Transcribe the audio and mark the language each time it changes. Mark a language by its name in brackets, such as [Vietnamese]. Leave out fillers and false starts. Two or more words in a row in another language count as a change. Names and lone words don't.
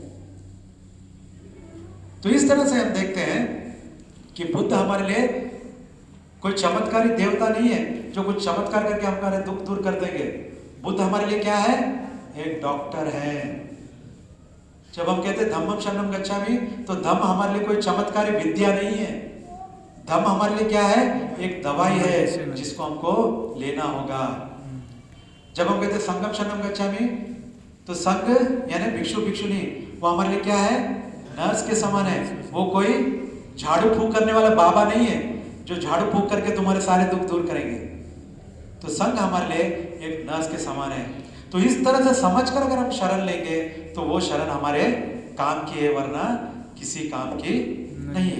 [Hindi] तो इस तरह से हम देखते हैं कि बुद्ध हमारे लिए कोई चमत्कारी देवता नहीं है जो कुछ चमत्कार करके हमारे दुख दूर कर देंगे। बुद्ध हमारे लिए क्या है? एक डॉक्टर है। जब हम कहते हैं [Pali] धम्मम शरणम गच्छामि, [Hindi] तो धम्म हमारे लिए कोई चमत्कारी विद्या नहीं है। धम्म हमारे लिए क्या है? एक दवाई है जिसको हमको लेना होगा। जब हम कहते हैं [Pali] संघम शरणम गच्छामि, [Hindi] तो संघ यानी भिक्षु भिक्षुनी, वो हमारे लिए क्या है? नर्स के समान है। वो कोई झाड़ू फूंक करने वाला बाबा नहीं है जो झाड़ू फूंक करके तुम्हारे सारे दुख दूर करेंगे। तो संघ हमारे लिए एक नर्स के समान है। तो इस तरह से समझकर अगर हम शरण लेंगे तो वो शरण हमारे काम की है, वरना किसी काम की नहीं है।